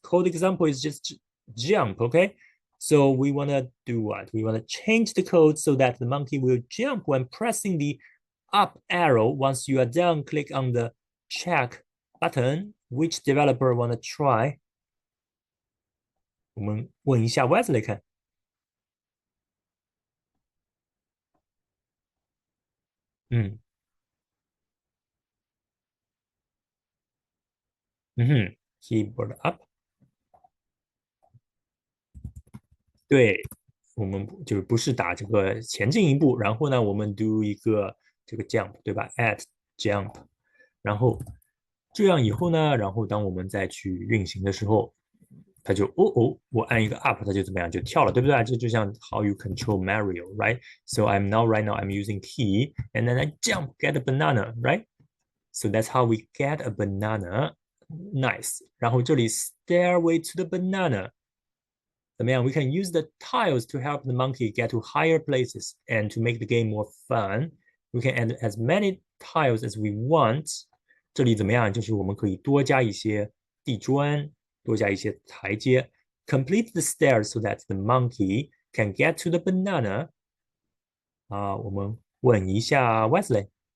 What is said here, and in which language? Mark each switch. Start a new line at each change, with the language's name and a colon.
English: Code example is just jump, okay? So we want to do what? We want to change the code so that the monkey will jump when pressing the up arrow. Once you are done, click on the check button. Which developer want to try?
Chinese: 我们问一下 Wesley 看。嗯嗯哼，keyboard up，对，我们就是不是打这个前进一步，然后呢，我们 do 一个这个 jump，对吧？at jump，然后这样以后呢，然后当我们再去运行的时候，它就我按一个 up，它就怎么样就跳了，对不对？这就像
English: how you control Mario，right？So I'm now right now I'm using key and then I jump get a banana，right？So that's how we get a banana. Nice.
Chinese: 然后这里
English: stairway to the banana.
Chinese: 怎么样
English: We can use the tiles to help the monkey get to higher places and to make the game more fun. We can add as many tiles as we want.
Chinese: 这里怎么样？就是我们可以多加一些地砖，多加一些台阶。
English: Complete the stairs so that the monkey can get to the banana.
Chinese: 我们问一下 Wesley。